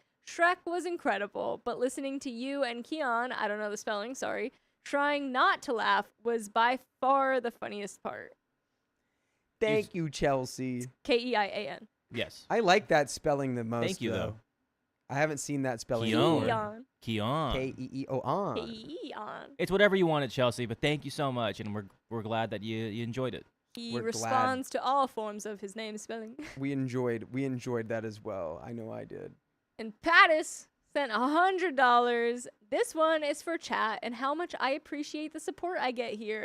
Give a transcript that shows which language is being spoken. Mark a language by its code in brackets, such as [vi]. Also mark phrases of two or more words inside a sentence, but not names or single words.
[en] Shrek was incredible, but listening to you and Keon, I don't know the spelling, sorry, trying not to laugh was by far the funniest part. Thank you, Chelsea. Keian. Yes. I like that spelling the most. Thank you, though. I haven't seen that spelling Keon. before. Keon. K-E-E-O-N. Keian. It's whatever you wanted, Chelsea, but thank you so much, and we're glad that you enjoyed it. He We're responds to all forms of his name spelling. We enjoyed that as well. I know I did. And Pattis sent $100. This one is for chat and how much I appreciate the support I get here.